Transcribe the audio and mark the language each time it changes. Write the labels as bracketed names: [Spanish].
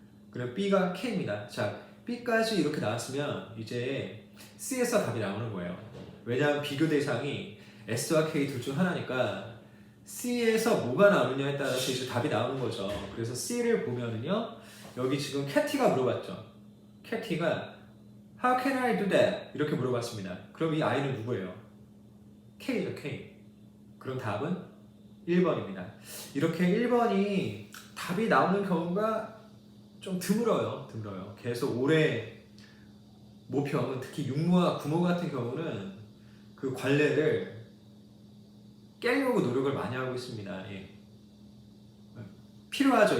[Korean] 그럼 B가 K입니다. 자, B까지 이렇게 나왔으면 이제 C에서 답이 나오는 거예요. 왜냐하면 비교 대상이 S와 K 둘 중 하나니까 C에서 뭐가 나오느냐에 따라서 이제 답이 나오는 거죠. 그래서 C를 보면은요. 여기 지금 캐티가 물어봤죠. 캐티가 [English] How can I do that? [Korean] 이렇게 물어봤습니다. 그럼 이 아이는 누구예요? K죠, K. 그럼 답은 1번입니다. 이렇게 1번이 답이 나오는 경우가 좀 드물어요. 계속 오래 모평은 특히 육모와 구모 같은 경우는 그 관례를 깨려고 노력을 많이 하고 있습니다. 예. 필요하죠.